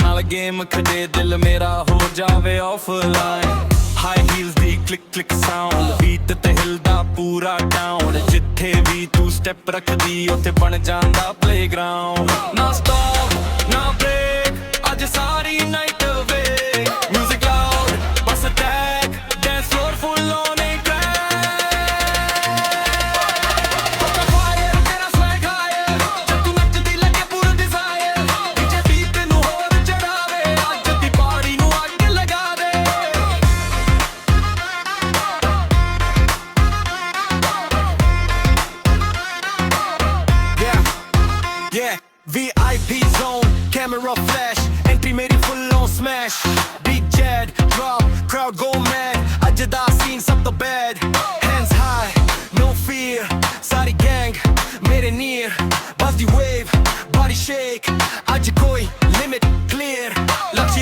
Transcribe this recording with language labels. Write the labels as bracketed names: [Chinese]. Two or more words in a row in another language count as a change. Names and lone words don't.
[Punjabi] ਗੇਮ ਖੇਡੇ ਦਿਲ ਮੇਰਾ ਹੋ ਜਾਵੇ ਆਫਲਾਈਨ [English] high heels [Punjabi] ਦੀ [English] click click sound beat [Punjabi] ਤੇ ਹਿਲਦਾ ਪੂਰਾ ਟਾਊਨ ਜਿੱਥੇ ਵੀ ਤੂੰ ਸਟੈਪ ਰੱਖਦੀ ਉੱਥੇ ਬਣ ਜਾਂਦਾ ਪਲੇਗਰਾਉਂਡ ਨਾ ਸਟਾਪ ਨਾ ਬ੍ਰੇਕ ਅੱਜ ਸਾਰੀ ਨਾਈਟ ਵੇ [English] music loud [Punjabi] ਬਸ [English] attack dance floor full on a [Punjabi] Koka fire ਤੇਰਾ [English] swag higher [Punjabi] ਜਦ ਤੂੰ ਨੱਚਦੀ ਲੱਗੇ ਪੂਰਾ desire [English] DJ beat [Punjabi] ਤੈਨੂੰ ਹੋਰ ਚੜਾਵੇ ਅੱਜ ਦੀ party ਨੂੰ ਅੱਗ ਲਗਾ ਦੇ [English] Yeah, VIP zone, camera flash, entry made it full on smash. Big Jed, drop, crowd go mad. [Punjabi] ਅੱਜ ਦਾ scene ਸਭ ਤੋਂ bad. [English] Hands high, no fear. [Punjabi] ਸਾਰੀ gang ਮੇਰੇ near. [English] Buzz the wave, body shake. [Punjabi] ਅੱਜ ਕੋਈ limit clear.